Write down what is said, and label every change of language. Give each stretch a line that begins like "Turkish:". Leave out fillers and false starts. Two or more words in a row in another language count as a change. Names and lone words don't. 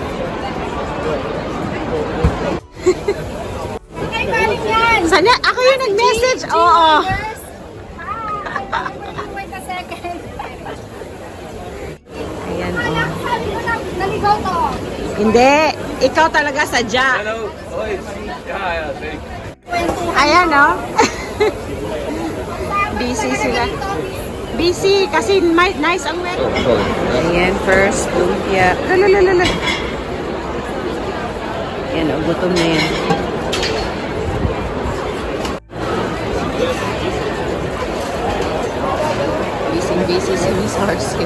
Filipino: Sana, ako yung nag-message. Oo.
English: Wait a second.
Filipino: Ayan, Sabi mo na, naligaw to. Hindi. Ikaw talaga sadya.
Dutch: Hallo, hoi. Ja, zeker.
Filipino: Ayan, no? Busy sila. Busy kasi nice ang weather. Ayan, first lumpia. Lalalala. Ayan, gutom na yan. Busy si Miss RC.